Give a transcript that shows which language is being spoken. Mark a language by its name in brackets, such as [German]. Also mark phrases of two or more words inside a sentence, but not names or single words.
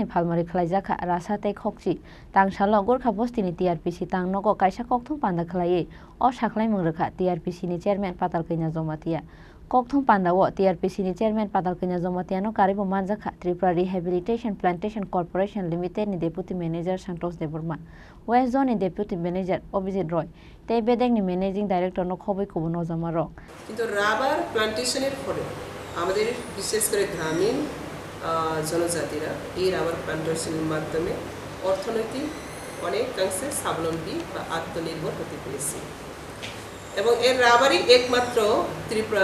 [Kok Borok] phalmari khlaijaka rasate khokchi tangshalo gorkha bostini TRPC tangnogo kaisa kokthok panda khlaiye o saklaimung rwkha TRPC ni chairman Patal Kenya Jomatia kokthong pandao TRPC ni chairman Patal Kenya Jomatia no karibo manjaka Tripura Rehabilitation Plantation Corporation Limited ni [English] deputy manager [Kok Borok] Santosh Deborma West Zone ni [English] deputy manager [Kok Borok] Obijit Roy tei bedek ni [English] managing director [Kok Borok] no khoboi kubo nojama rok [Bangla] কিন্তু [English] rubber plantation-er [Bangla] ফলে আমাদের বিশেষ করে গ্রামীণ জনজাতিরা এই [English] rubber plantation-er [Bangla] মাধ্যমে অর্থনৈতিক অনেকাংশে স্বাবলম্বী বা আত্মনির্ভর হতে পেরেছে এবং এর রাবারই একমাত্র ত্রিপুরা